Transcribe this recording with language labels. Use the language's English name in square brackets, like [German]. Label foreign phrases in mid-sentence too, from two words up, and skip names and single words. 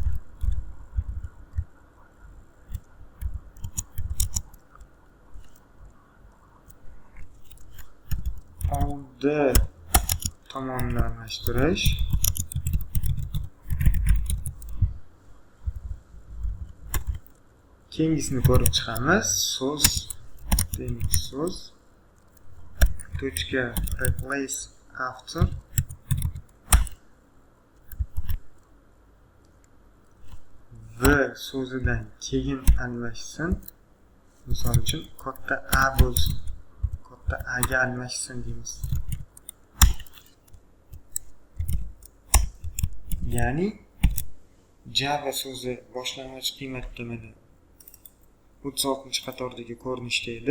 [Uzbek] Oldi tomonni almashtirish. Keyingisini ko'rib chiqamiz. So'z teng so'z tochka [English] replace after [Uzbek] v so'zidan keyin almashsin. Misol uchun katta A bo'lsin. Katta A ga almashsin deymiz. Ya'ni Java so'zi boshlang'ich qiymatda mana 36-qatordagi ko'rinishda edi.